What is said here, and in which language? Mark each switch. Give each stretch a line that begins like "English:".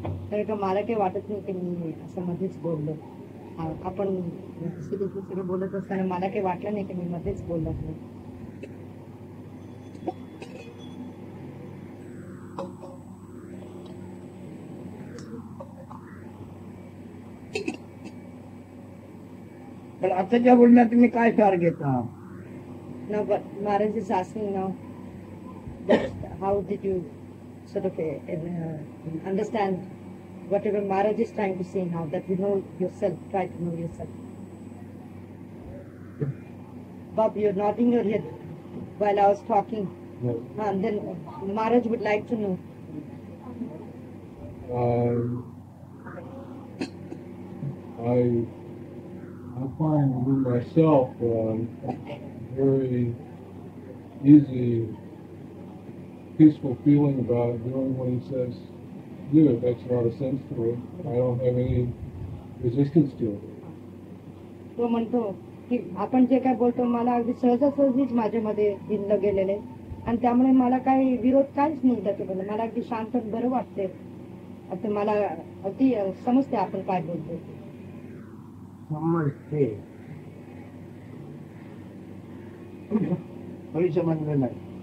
Marathi: तर का मला काही वाटत नाही की मी असं मध्येच बोललो. आपण सिरियसली सगळं बोलत असताना मला काही वाटलं नाही की मी मध्येच बोललो. पण आताच्या बोलण्यात तुम्ही काय सार घेता?
English: Now, but Maharaj is asking now, that how did you sort of understand whatever Maharaj is trying to say now, that you know yourself, try to know yourself. Bob, you're nodding your head while I was talking. And then Maharaj would like to know. I find within myself very easy, peaceful feeling about doing what he says do. It makes a lot of sense to me. I don't have any resistance to it.
Marathi: तो म्हणतो की आपण जे काय बोलतो मला अगदी सहजासहजीच माझ्यामध्ये भिनलं गेलेलं आहे आणि त्यामुळे मला काही विरोध काहीच नाही त्याच्याबद्दल. मला अगदी शांत बरं वाटते. आता मला अगदी समजते आपण काय बोलतो. समजते, तरी समजलं नाही.